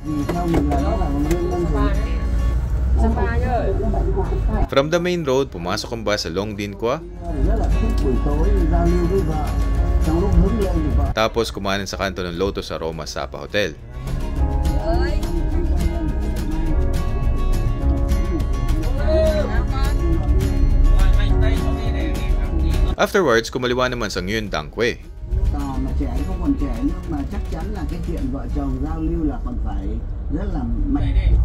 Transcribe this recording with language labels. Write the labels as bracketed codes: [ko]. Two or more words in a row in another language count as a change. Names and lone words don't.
[en] From the main road, [tl] pumasok ang bus sa Long Din Qua. Tapos kumanan sa kanto ng Lotus Aroma Sapa Hotel. Afterwards, kumaliwa naman sa Nguyen Dang Quay. [vi] Mà trẻ không còn trẻ nhưng mà chắc chắn là cái chuyện vợ chồng giao lưu là còn phải rất là mạnh.